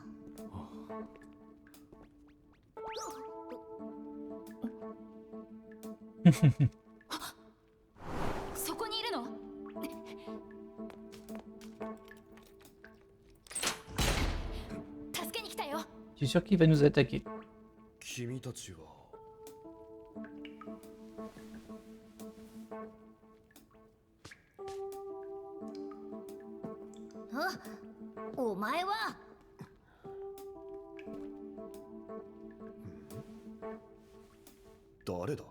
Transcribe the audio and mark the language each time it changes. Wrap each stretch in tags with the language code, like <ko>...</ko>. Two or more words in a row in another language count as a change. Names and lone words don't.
<ja>そこにいるの？助けに来たよ。</ja> <fr>Je suis sûr qu'il va nous attaquer.</fr> <ja>君たちはあ、お前は。誰だ。</ja>